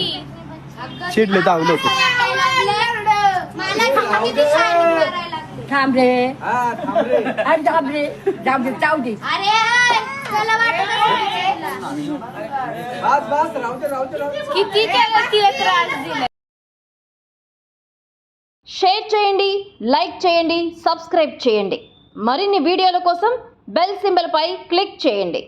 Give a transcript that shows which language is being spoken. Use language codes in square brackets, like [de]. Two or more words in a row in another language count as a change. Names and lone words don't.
[mr] चिडले जाऊ लवकर थांब रे अरे थांब रे जाऊ दे किती केलं तिला त्रास दिला [te] షేర్ చేయండి లైక్ చేయండి సబ్స్క్రైబ్ చేయండి మరిన్ని వీడియోల కోసం బెల్ సింబల్ పై క్లిక్ చేయండి